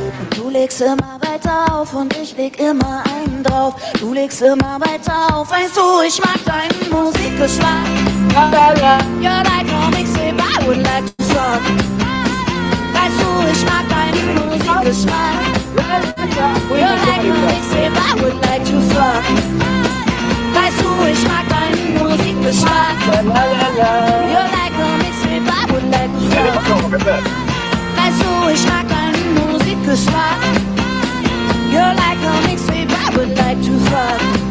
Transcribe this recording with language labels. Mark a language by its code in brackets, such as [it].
[de] Und du legst immer weiter auf und ich leg immer einen drauf. Du legst immer weiter auf, weißt du, ich mag deinen Musikgeschmack. [en] You're like a mixtape, I would like to suck. [de] Weißt du, ich mag deinen Musikgeschmack. [en] You're like a mixtape, I would like to fuck. [de] Weißt du, ich mag deinen Musikgeschmack. [en] You're like a mixtape, I would like to fuck. [de] Weißt du, ich mag deinen Musikgeschmack. [en] You're like a mixtape, I would like to fuck.